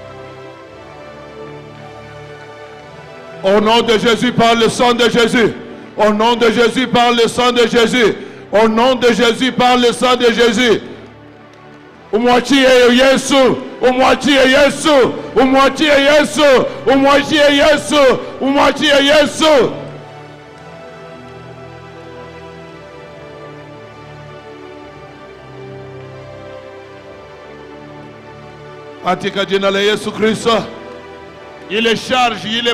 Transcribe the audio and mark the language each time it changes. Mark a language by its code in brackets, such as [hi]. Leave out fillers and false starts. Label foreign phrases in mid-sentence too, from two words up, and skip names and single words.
[fr] Au nom de Jésus, par le sang de Jésus. Au nom de Jésus, par le sang de Jésus. Au nom de Jésus, par le sang de Jésus. [sw] Umwachie Yesu, umwachie Yesu, umwachie Yesu, umwachie Yesu, umwachie Yesu. Katika jina la Yesu Kristo, ile charge ile